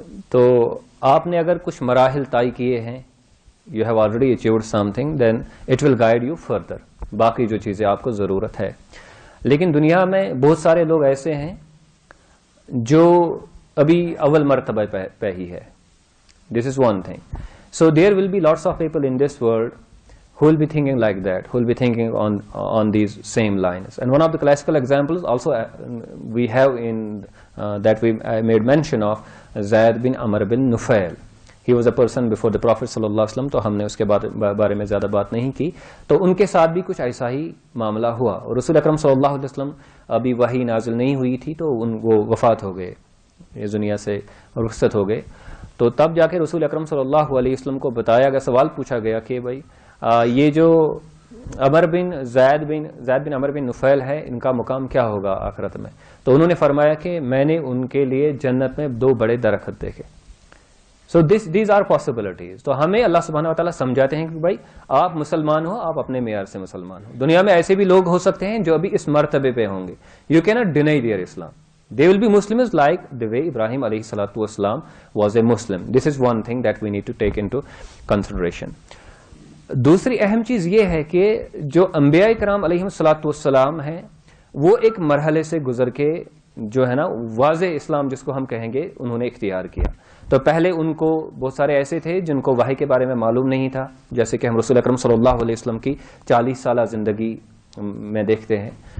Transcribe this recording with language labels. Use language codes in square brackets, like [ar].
[ur] تو آپ نے اگر کچھ مراحل طے کیے ہیں, [en] you have already achieved something, then it will guide you further. [ur] باقی جو چیزیں آپ کو ضرورت ہے. لیکن دنیا میں بہت سارے لوگ ایسے ہیں جو ابھی اول مرتبہ پہ ہی ہے. [en] This is one thing. So there will be lots of people in this world who will be thinking like that, who will be thinking on these same lines. And one of the classical examples also we have in that I made mention of Zayd bin Amr bin Nufail. He was a person before the Prophet [ur] صلی اللہ علیہ وسلم, تو ہم نے اس کے بارے میں زیادہ بات نہیں کی. تو ان کے ساتھ بھی کچھ ایسا ہی معاملہ ہوا, اور رسول اکرم صلی اللہ علیہ وسلم ابھی وحی نازل نہیں ہوئی تھی, تو وہ وفات ہو گئے, اس دنیا سے رخصت ہو گئے. تو تب جا کے رسول اکرم صلی اللہ علیہ وسلم کو بتایا گیا, سوال پوچھا گیا کہ بھائی یہ جو زید بن عمر بن نفیل ہے, ان کا مقام کیا ہوگا آخرت میں. تو انہوں نے فرمایا کہ میں نے ان کے لیے جنت میں 2 بڑے درخت دیکھے. [en] So these are possibilities. [ur] تو ہمیں اللہ سبحانہ و تعالیٰ سمجھاتے ہیں کہ بھائی آپ مسلمان ہو, آپ اپنے معیار سے مسلمان ہو. دنیا میں ایسے بھی لوگ ہو سکتے ہیں جو ابھی اس مرتبے پہ ہوں گے. [en] You cannot deny their Islam. They will be Muslims like the way Ibrahim alayhi salatu wasalam was a Muslim. This is one thing that we need to take into consideration. [ur] دوسری اہم چیز یہ ہے کہ جو انبیاء کرام علیہم الصلوۃ والسلام ہیں, وہ ایک مرحلے سے گزر کے جو ہے نا واضح اسلام جس کو ہم کہیں گے انہوں نے اختیار کیا. تو پہلے ان کو بہت سارے ایسے تھے جن کو وحی کے بارے میں معلوم نہیں تھا, جیسے کہ ہم رسول اکرم صلی اللہ علیہ وسلم کی 40 سالہ زندگی میں دیکھتے ہیں.